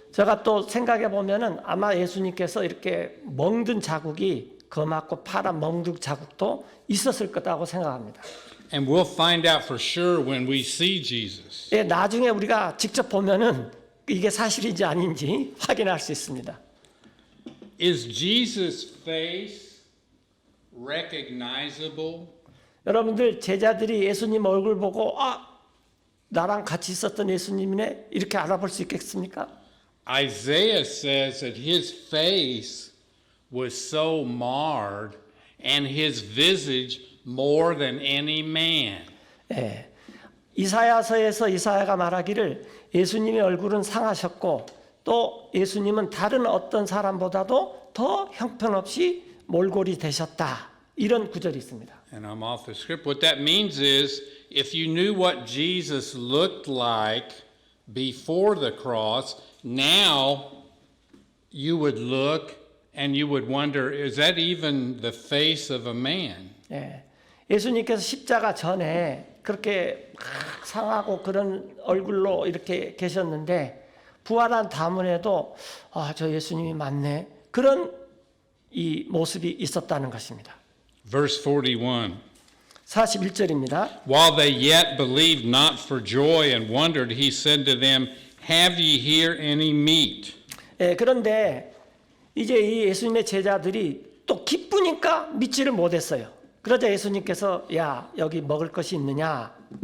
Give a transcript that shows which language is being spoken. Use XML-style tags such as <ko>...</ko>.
<ko>제가 또 생각해 보면은 아마 예수님께서 이렇게 멍든 자국이 검하고 파란 멍든 자국도 있었을 거라고 생각합니다.</ko> <en>And we'll find out for sure when we see Jesus.</en> <ko>나중에 우리가 직접 보면은 이게 사실인지 아닌지 확인할 수 있습니다.</ko> <en>Is Jesus' face recognizable?</en> <ko>여러분들 제자들이 예수님 얼굴 보고 나랑 같이 있었던 예수님이네 이렇게 알아볼 수 있겠습니까?</ko> <en>Isaiah says that his face was so marred and his visage more than any man.</en> <ko>이사야서에서 이사야가 말하기를 예수님의 얼굴은 상하셨고 또 예수님은 다른 어떤 사람보다도 더 형편없이 몰골이 되셨다. 이런 구절이 있습니다.</ko> <en>And I'm off the script. What that means is if you knew what Jesus looked like before the cross, now you would look and you would wonder, is that even the face of a man?</en> <ko>예, 예수님께서 십자가 전에 그렇게 막 상하고 그런 얼굴로 이렇게 계셨는데 부활한 다음에도 저 예수님이 맞네. 그런 이 모습이 있었다는 것입니다.</ko> <en>Verse 41.</en> <ko>41절입니다.</ko> <en>While they yet believed not for joy and wondered, he said to them, Have ye here any meat?</en> <ko>예, 그런데 이제 이 예수님의 제자들이 또 기쁘니까 믿지를 못했어요. 그러자 예수님께서 야 여기 먹을 것이 있느냐?</ko>